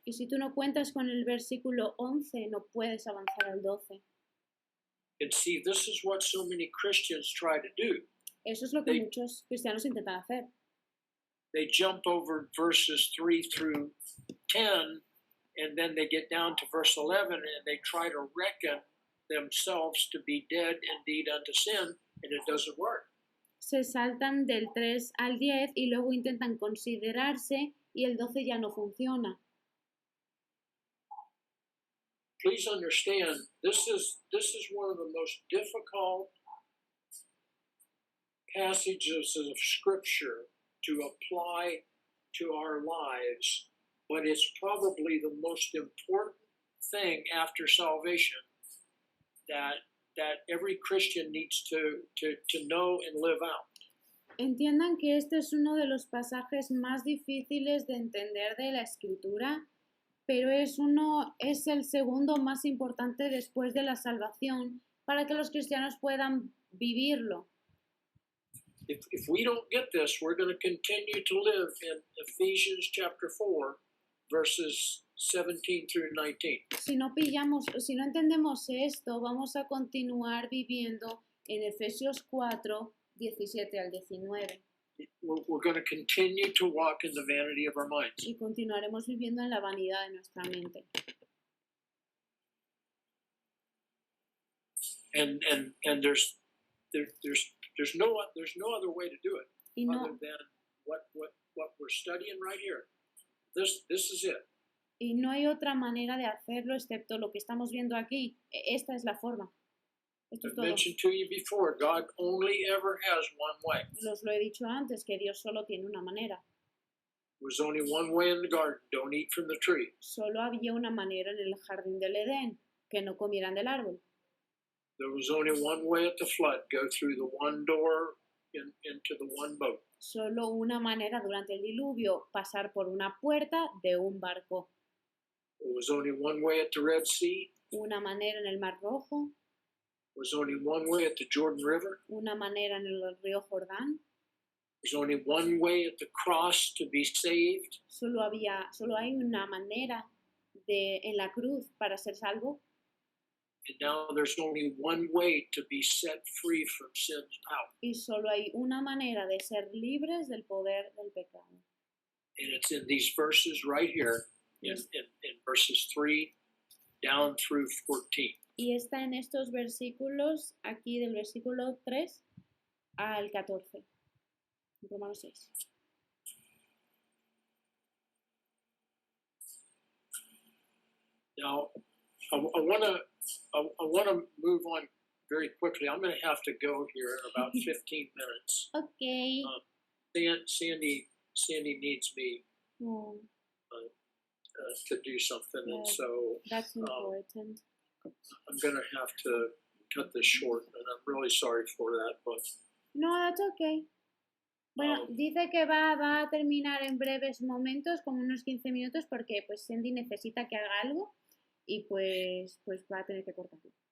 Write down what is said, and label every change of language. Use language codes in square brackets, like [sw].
[es] Y si tú no cuentas con el versículo 11, no puedes avanzar al 12. [en] And see, this is what so many Christians try to do. [es] Eso es lo que muchos cristianos intentan hacer. [en] They jump over verses 3 through 10, and then they get down to verse 11, and they try to reckon themselves to be dead indeed unto sin, and it doesn't work. [es] Se saltan del 3 al 10 y luego intentan considerarse y el 12 ya no funciona. [en] Please understand, this is one of the most difficult passages of Scripture to apply to our lives, but it's probably the most important thing after salvation that every Christian needs to know and live out. [es] Entiendan que este es uno de los pasajes más difíciles de entender de la Escritura, pero es el segundo más importante después de la salvación para que los cristianos puedan vivirlo. [en] If we don't get this, we're going to continue to live in Ephesians chapter 4, verses 17 through 19. [es] Si no entendemos esto, vamos a continuar viviendo en Efesios 4, 17 al 19. [en] We're going to continue to walk in the vanity of our minds. [es] Y continuaremos viviendo en la vanidad de nuestra mente. [en] And there's no other way to do it other than what we're studying right here. This is it. [es] Y no hay otra manera de hacerlo excepto lo que estamos viendo aquí. Esta es la forma. Esto es [en] I've [es] todo. [en] mentioned to you before, God only ever has one way. [es] Los lo he dicho antes, que Dios solo tiene una manera. [en] There was only one way in the garden, don't eat from the tree. [es] Solo había una manera en el jardín del Edén, que no comieran del árbol. [en] There was only one way at the flood, go through the one door into the one boat. [es] Solo una manera durante el diluvio, pasar por una puerta de un barco. [en] There was only one way at the Red Sea. [es] Una manera en el Mar Rojo. [en] There was only one way at the Jordan River. [es] Una manera en el río Jordán. [en] There's only one way at the cross to be saved. [es] Solo hay una manera en la cruz para ser salvo. [en] And now there's only one way to be set free from sin's power. [es] Y solo hay una manera de ser libres del poder del pecado. [en] And it's in these verses right here, in verses 3 down through 14. [es] Y está en estos versículos, aquí del versículo 3 al 14. Romanos 6. [en] Now, I want to move on very quickly. I'm going to have to go here in about 15 minutes. Okay. Sandy needs me to do something, and so that's important. I'm going to have to cut this short, and I'm really sorry for that. But no, that's okay. [es] Bueno, dice que va a terminar en breves momentos, como unos 15 minutos, porque pues Sandy necesita que haga algo y pues va a tener que cortarlo.